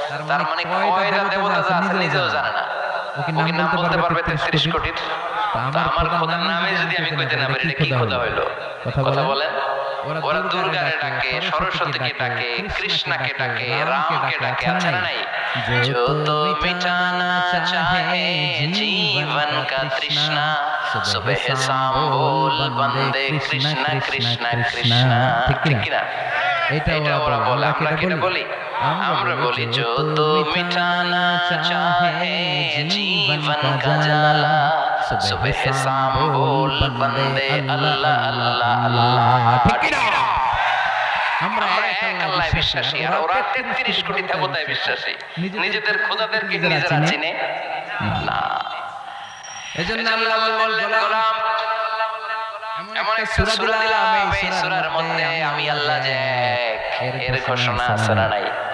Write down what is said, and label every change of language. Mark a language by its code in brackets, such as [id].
[bn] তার মানে কয়টা দেবতা আছে নিজেও জানে না। ওকে নাম বলতে পারবে 33 কোটির? আমার খোদার নামে যদি আমি কইতে না পারি, এটা কি খোদা হইলো? কথা বলেন। ওরা দুর্গারে ডাকে, সরস্বতীকে ডাকে, কৃষ্ণকে ডাকে, রামকে ডাকে, আছে না নাই? [hi] जो तो मिटाना चाहे जीवन का तृष्णा, सुबह शाम बोल बंदे कृष्ण कृष्ण कृष्ण। [bn] ঠিক কি না? এটা ওরা বলে, আমরা কি বলি? আমরা বলি [hi] जो तो मिटाना चाहे जीवन का জ্বালা, सुबह शाम बोल बंदे अल्लाह अल्लाह अल्लाह। [bn] ঠিক কি না? আমরা এক আল্লাহয় বিশ্বাসী, আর ওরা 33 কোটি দেবতায় বিশ্বাসী। নিজেদের খোদাদেরকে নিজেরা চিনে না। এজন্য আল্লাহ বললেন, গোলাম এমন একটা সূরা দিলাম, এই সূরার মধ্যে আমি আল্লাহ যে এক, এর ঘোষণা আছে না নাই?